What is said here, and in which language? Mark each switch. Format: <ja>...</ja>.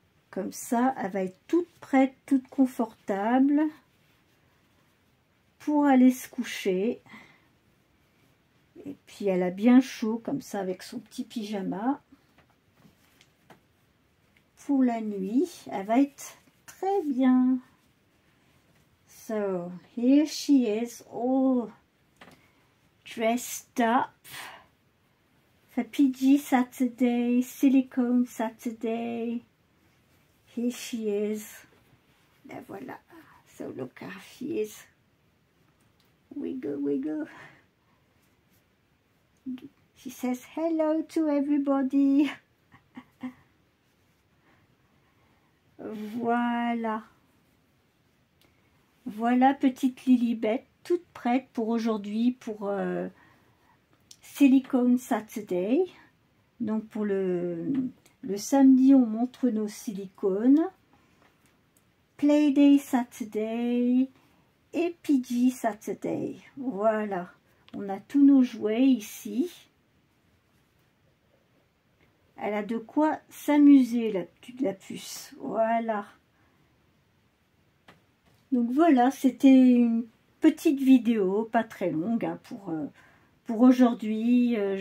<fr>Comme ça, elle va être toute prête, toute confortable pour aller se coucher. Et puis elle a bien chaud comme ça avec son petit pyjama. Pour la nuit, elle va être très bien.</fr> <en>So, here she is, all dressed up for PG Saturday, Silicone Saturday. Here she is.</en> <fr>La voilà.</fr> <en>So look how she is. Wiggle, wiggle. She says hello to everybody.</en> <fr>Voilà. Voilà petite Lilibet, toute prête pour aujourd'hui, pour Silicone Saturday. Donc pour le samedi, on montre nos silicones.</fr> <en>Playday Saturday et PG Saturday.</en> <fr>Voilà, on a tous nos jouets ici. Elle a de quoi s'amuser, la puce. Voilà. Donc voilà, c'était une petite vidéo, pas très longue, hein, pour aujourd'hui.</fr>